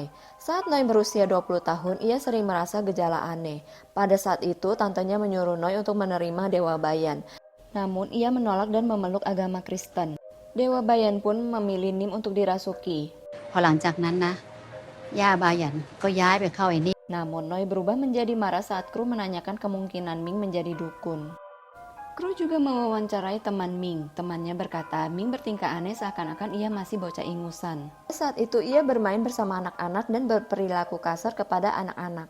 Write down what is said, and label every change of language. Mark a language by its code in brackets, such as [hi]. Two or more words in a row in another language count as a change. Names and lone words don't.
[id] Saat Noi berusia 20 tahun, ia sering merasa gejala aneh. Pada saat itu, tantenya menyuruh Noi untuk menerima Dewa Bayan. Namun, ia menolak dan memeluk agama Kristen. Dewa Bayan pun memilih Nim untuk dirasuki. [th] พอหลังจากนั้นนะย่าบายันก็ย้ายไปเข้าไอ้นี่ [id] Namun Noi berubah menjadi marah saat kru menanyakan kemungkinan Ming menjadi dukun. Kru juga mewawancarai teman Ming. Temannya berkata Ming bertingkah aneh seakan-akan ia masih bocah ingusan. Saat itu ia bermain bersama anak-anak dan berperilaku kasar kepada anak-anak.